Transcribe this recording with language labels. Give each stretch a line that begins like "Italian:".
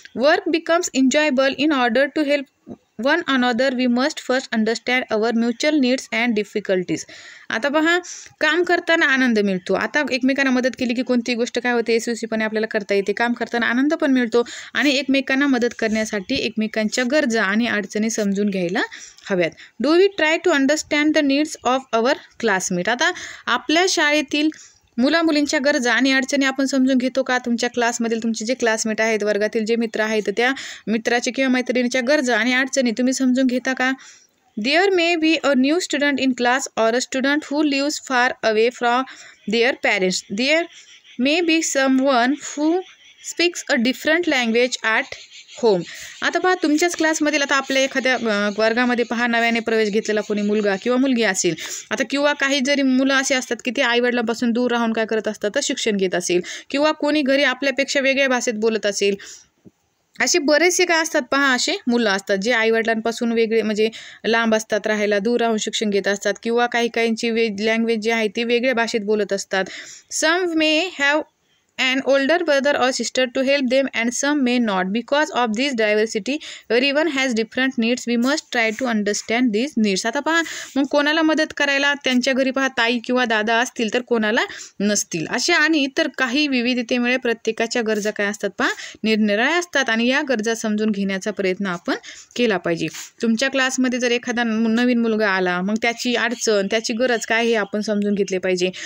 English: Work becomes enjoyable in order to help one another we must first understand our mutual needs and difficulties.
Marathi: आता पहा काम करताना आनंद मिळतो. आता एकमेकांना मदत केली की कोणती गोष्ट काय होते, यशस्वीपणे आपल्याला करता येते. काम करताना आनंद पण मिळतो आणि एकमेकांना मदत करण्यासाठी एकमेकांच्या गरजा आणि अडचणी समजून घ्यायला हव्यात.
English: Do we try to understand the needs of our classmate.
Marathi: आता आपल्या शाळेतील मुला मुलींच्या गरजा आणि अडचणी आपण समजून घेतो का? तुमच्या क्लासमधील तुमचे जे क्लासमेट आहेत, वर्गातील जे मित्र आहेत, त्या मित्राचे किंवा मैत्रिणीच्या गरजा आणि अडचणी तुम्ही समजून घेता का?
English: There may be a new student in class or a student who lives far away from their parents. There may be someone who speaks a different language at home.
Marathi: आता पहा तुमच्याच क्लासमधील, आता आपल्या एखाद्या वर्गामध्ये पहा नव्याने प्रवेश घेतलेला कोणी मुलगा किंवा मुलगी असेल, आता किंवा काही जरी मुलं असे असतात की ते आईवडिलांपासून दूर राहून काय करत असतात, तर शिक्षण घेत असेल, किंवा कोणी घरी आपल्यापेक्षा वेगळ्या भाषेत बोलत असेल. असे बरेचसे काय असतात पहा, असे मुलं असतात जे आईवडिलांपासून वेगळे म्हणजे लांब असतात, राहायला दूर राहून शिक्षण घेत असतात, किंवा काहींची लँग्वेज जी आहे ती वेगळ्या भाषेत बोलत असतात.
English: Some may have an older brother or sister to help them and some may not. Because of this diversity everyone has different needs. We must try to understand these needs.
Marathi: आता पहा मग कोणाला मदत करायला त्यांच्या घरी पहा ताई किंवा दादा असतील तर कोणाला नसतील, अशा आणि इतर काही विविधतेमुळे प्रत्येकाच्या गरजा काय असतात पहा निरनिराळ्या असतात आणि या गरजा समजून घेण्याचा प्रयत्न आपण केला पाहिजे. तुमच्या क्लासमध्ये जर एखादा नवीन मुलगा आला, मग त्याची अडचण त्याची गरज काय हे आपण समजून घेतले पाहिजे.